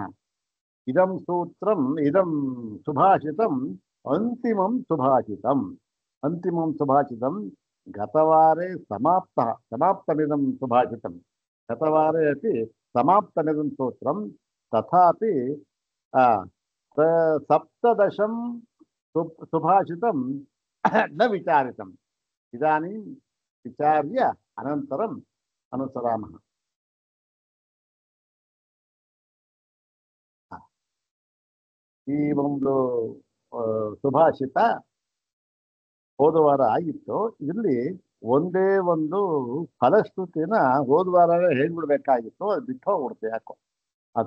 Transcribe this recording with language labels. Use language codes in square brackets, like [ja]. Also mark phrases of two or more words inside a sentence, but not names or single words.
[sa] इदं सूत्रम् इदं सुभाषितम् अन्तिमं सुभाषितं गतवारे समाप्तमिदं सुभाषितं गतवारे अपि समाप्तमिदं सूत्रं तथापि सप्तदशं सुभाषितं न विचारितम्। इदानीं विचार्य अनन्तरम् अनुसरामः। [kn] ಈ ಒಂದು ಸುಭಾಷಿತ ಹೋದ ವಾರ ಆಗಿತ್ತು. ಇಲ್ಲಿ ಒಂದೇ ಒಂದು ಫಲಶ್ರುತಿನ ಹೋದ ವಾರವೇ ಹೇಳ್ಬಿಡ್ಬೇಕಾಗಿತ್ತು, ಅದು ಬಿಟ್ಟು ಹೋಗ್ಬಿಡ್ತು ಯಾಕೋ ಅದು.